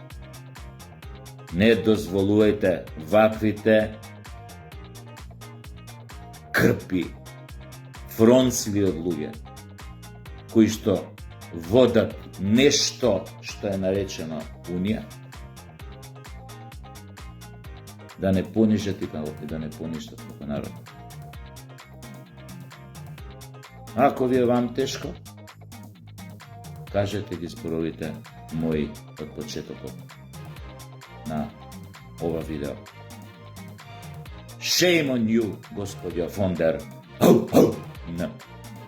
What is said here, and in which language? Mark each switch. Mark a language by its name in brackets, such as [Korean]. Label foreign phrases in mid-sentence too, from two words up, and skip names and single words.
[Macedonian] Не дозволувајте ваквите крпи, фронцли од луѓе кои што водат нешто што е наречено Унија, да не понижат и да не поништат како народ. Ако ви е вам тешко, кажете ги зборовите мои од почетокот на ова видео. [English] Shame on you, [Macedonian] господја фон дер.